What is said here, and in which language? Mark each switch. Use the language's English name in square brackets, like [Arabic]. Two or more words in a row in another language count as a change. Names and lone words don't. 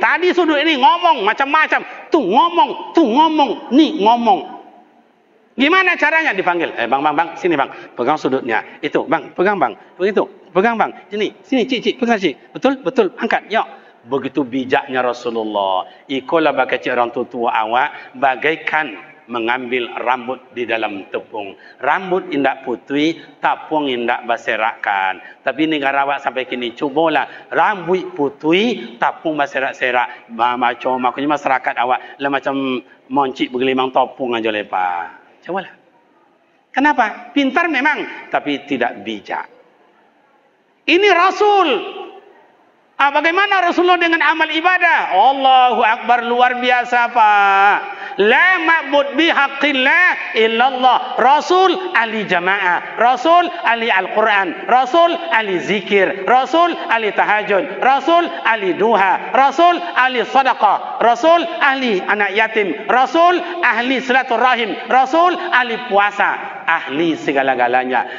[Indonesian] Tadi sudut ini ngomong macam-macam. Tu ngomong, ni ngomong. Gimana caranya dipanggil? Bang, sini bang, pegang sudutnya. Itu, bang, pegang bang. Begitu, pegang bang. Sini, cik, pegang cik. Betul, angkat. Ya. Begitu bijaknya Rasulullah. [Minangkabau] Ikolah bagai cik orang tua awak, bagaikan mengambil rambut di dalam tepung. Rambut indak putih, tapung indak berserakan. Tapi negara awak sampai kini, cubalah rambut putih, tapung berserak-serak. Makanya masyarakat awak lah macam moncik bergelimang topung aja lepas. [Indonesian] Cubalah. Kenapa? Pintar memang, tapi tidak bijak. Ini Rasul. Bagaimana Rasulullah dengan amal ibadah? [Arabic] الله أكبر, [Indonesian] luar biasa Pak. [Arabic] لا معبود بحق إلا الله. [Indonesian] Rasul ahli jamaah, Rasul ahli Al-Quran, Rasul ahli zikir, Rasul ahli tahajud, Rasul ahli duha, Rasul ahli sadaqah, Rasul ahli anak yatim, Rasul ahli silaturahim, Rasul ahli puasa, ahli segala-galanya.